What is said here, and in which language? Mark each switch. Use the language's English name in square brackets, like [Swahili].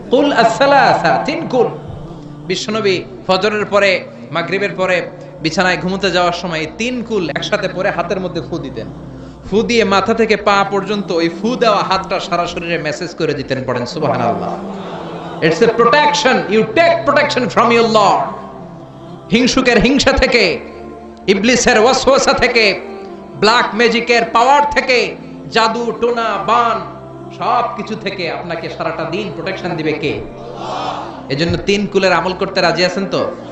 [Bangla] কুল আস-সালাসা, 3 কুল। বিশ্বনবী ফজরের পরে, মাগরিবের পরে বিছানায় ঘুমোতে যাওয়ার সময় 3 কুল একসাথে পরে হাতের মধ্যে ফু দিতেন। ফু দিয়ে মাথা থেকে পা পর্যন্ত ওই ফু দেওয়া হাতটা সারা শরীরে মেসেজ করে দিতেন। [English] পড়েন সুবহানাল্লাহ। It's a protection. You take protection from your Lord. [Bangla] হিংসুকের হিংসা থেকে, ইবলিসের ওয়াসওয়াসা থেকে, ব্ল্যাক ম্যাজিকের পাওয়ার থেকে, জাদু টোনা বান সব কিছু থেকে আপনাকে সারাটা দিন প্রোটেকশন দিবে কে? আল্লাহ। এজন্য 3 কুলের আমল করতে রাজি আছেন তো?